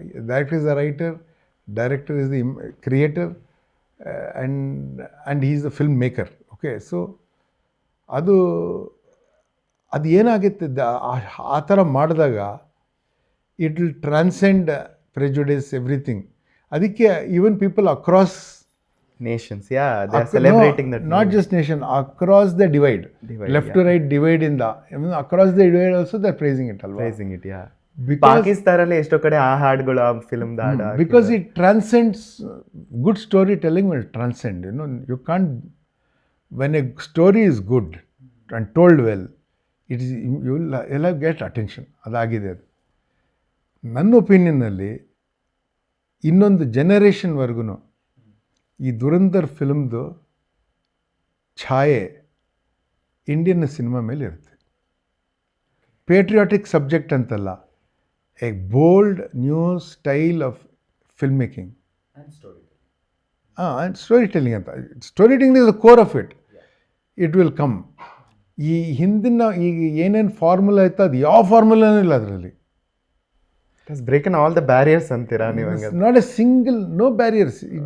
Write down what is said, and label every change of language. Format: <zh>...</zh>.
<en>Director is the writer, director is the creator, and he is the film maker. Okay, so</en> <kn>ಅದು ಏನಾಗುತ್ತೆ ಆ ಥರ ಮಾಡಿದಾಗ</kn> <en>It will transcend prejudice everything.</en> <kn>ಅದಕ್ಕೆ</kn> <en>Even people across nations, yeah, they are celebrating that not just nation, across the divide left to right divide in the, I mean, across the divide also they are praising it alwa, praising it, yeah. Because</en> <kn>ಪಾಕಿಸ್ತಾನಲ್ಲಿ ಎಷ್ಟೋ ಕಡೆ ಆ ಹಾಡುಗಳು, ಆ film ಹಾಡು,</kn> <en>because it transcends. Good storytelling will transcend, you know. You can't, when a story is good and told well, it is, you will get attention.</en> <kn>ಅದಾಗಿದೆ ಅದು ನನ್ನ ಒಪಿನಿಯನ್ನಲ್ಲಿ. ಇನ್ನೊಂದು ಜನರೇಷನ್ವರೆಗೂ ಈ ದುರಂಧರ್ ಫಿಲ್ಮ್ದು ಛಾಯೆ ಇಂಡಿಯನ್ ಸಿನಿಮಾ ಮೇಲೆ ಇರುತ್ತೆ.</kn> <en>patriotic subject</en> <kn>ಅಂತಲ್ಲ,</kn> <en>a bold new style of film making and story telling</en> <kn>ಅಂತ.</kn> <en>Story telling is the core of it. It will come.</en> <kn>ಈ ಹಿಂದಿನ ಈಗ ಏನೇನು ಫಾರ್ಮುಲಾ ಇತ್ತು ಅದು ಯಾವ ಫಾರ್ಮುಲಾನೂ ಇಲ್ಲ ಅದರಲ್ಲಿ.</kn> <en>it has broken all the barriers</en> <kn>ಅಂತೀರಾ ನೀವು?</kn> <en>It's not a single, no barriers.</en>